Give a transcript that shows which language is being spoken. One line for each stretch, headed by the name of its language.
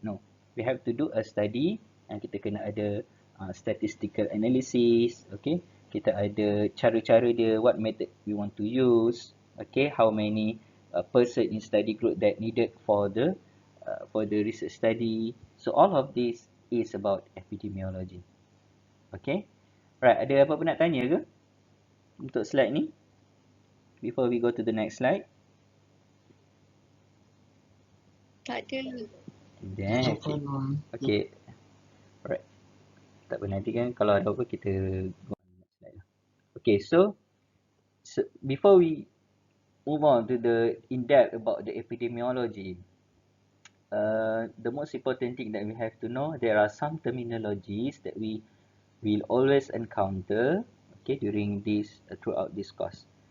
English: No. We have to do a study and
Malay: kita kena ada
English: statistical analysis. Okay.
Malay: Kita ada cara-cara dia,
English: what method we want to use. Okay. How many person in study group that needed for the research study. So all of this is about epidemiology. Okay.
Malay: Right, ada apa-apa nak tanya ke untuk slide ni?
English: Before we go to the next slide.
Malay: Tak ada.
English: Then, okay. Alright.
Malay: Tak apa, nanti kan kalau ada apa kita
English: go on the next slide. Okay, so before we move on to the in-depth about the epidemiology, the most important thing that we have to know, there are some terminologies that we will always encounter, okay, during this throughout this course.